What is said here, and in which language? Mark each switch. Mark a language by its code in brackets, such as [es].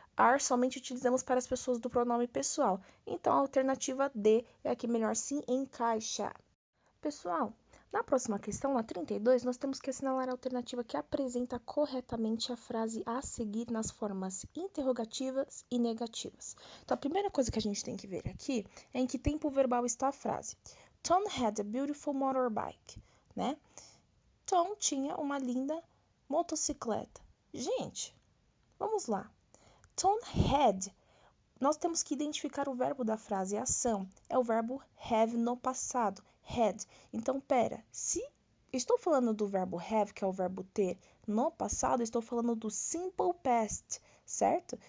[pt] Are somente utilizamos para as pessoas do pronome pessoal. Então, a alternativa D é a que melhor se encaixa. Pessoal, na próxima questão, na 32, nós temos que assinalar a alternativa que apresenta corretamente a frase a seguir nas formas interrogativas e negativas. Então, a primeira coisa que a gente tem que ver aqui é em que tempo verbal está a frase. [en] Tom had a beautiful motorbike, né? [pt] Tom tinha uma linda motocicleta. Gente, vamos lá. [en] Tom had. [pt] Nós temos que identificar o verbo da frase, a ação. É o verbo have no passado, had. Então, se estou falando do verbo have, que é o verbo ter, no passado, estou falando do simple past, certo?